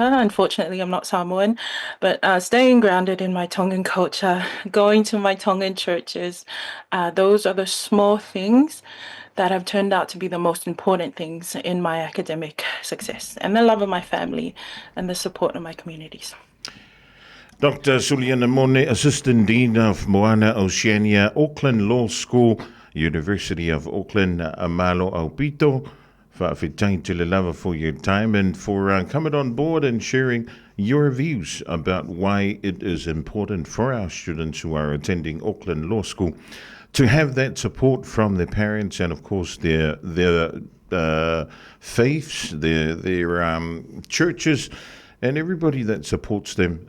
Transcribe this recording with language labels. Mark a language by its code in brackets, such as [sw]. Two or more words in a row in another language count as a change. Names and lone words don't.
[en] Unfortunately, I'm not Samoan, but staying grounded in my Tongan culture, going to my Tongan churches, those are the small things that have turned out to be the most important things in my academic success, and the love of my family and the support of my communities. Dr. Suliana Mone, Assistant Dean of Moana, Oceania, Auckland Law School, University of Auckland, [to] Amalo Aupito. [sm] Whawhitai te le lava [en] for your time and for coming on board and sharing your views about why it is important for our students who are attending Auckland Law School to have that support from their parents and, of course, their faiths, their churches, and everybody that supports them.